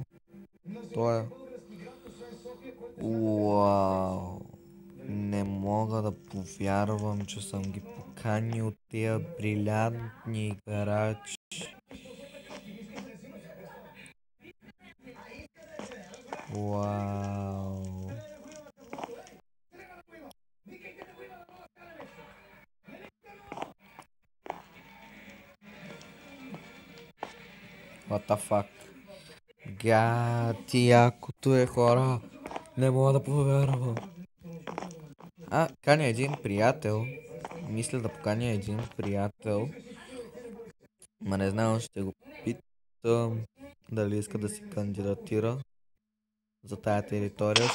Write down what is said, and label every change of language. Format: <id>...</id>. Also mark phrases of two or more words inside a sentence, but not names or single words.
<bg>Това е... Уау! Не мога да повярвам, че съм ги поканил тия брилянтни играчи. Вау!</bg> <en>What the fuck?</en> <bg>Гати, якото е, хора. Не мога да повярвам. Каня един приятел. Мисля да поканя един приятел. Ма не знам, ще го питам дали иска да си кандидатира за тая територия.</bg>